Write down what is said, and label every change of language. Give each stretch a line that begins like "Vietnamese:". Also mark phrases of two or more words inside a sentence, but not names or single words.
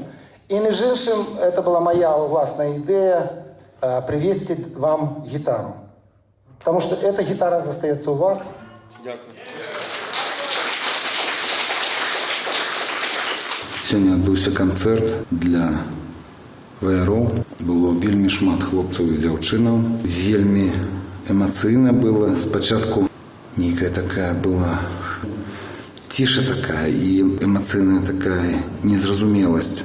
Russian: И, между іншим, это была моя властная идея привезти вам гитару. Потому что эта гитара застається у вас.
Ukrainian: Дякую.
Belarusian: Сёння адбыўся канцэрт для ваяроў. Было вельмі шмат хлопцаў і дзяўчынаў. Вельмі эмацыйна было. Спачатку нейкая такая была ціша такая і эмацыйная такая незразумеласць.